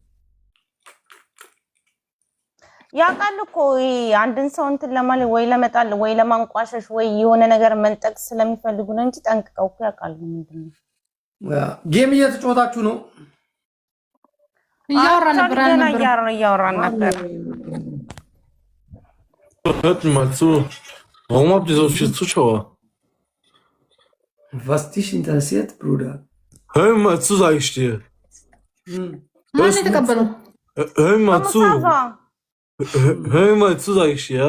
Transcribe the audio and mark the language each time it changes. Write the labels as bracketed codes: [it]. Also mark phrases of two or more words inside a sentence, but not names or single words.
[am] ያውቃል እኮ አንድን ሰው እንትን ለማለት ወይ ለመጣል ወይ ለማንቋሸሽ ወይ የሆነ ነገር መንጠቅ ስለሚፈልጉ ነው እንጂ ጠንቅቀው እኮ ያውቃሉ። ምንድን ነው ጌም እየተጫወታችሁ ነው? እያወራን ነበር። [de] Hört mir mal zu. Warum habt ihr so viele Zuschauer? Was dich interessiert, Bruder? Hör mir mal zu, sag ich dir. Hör mir mal zu. Hör mir mal zu, sag ich dir, ja?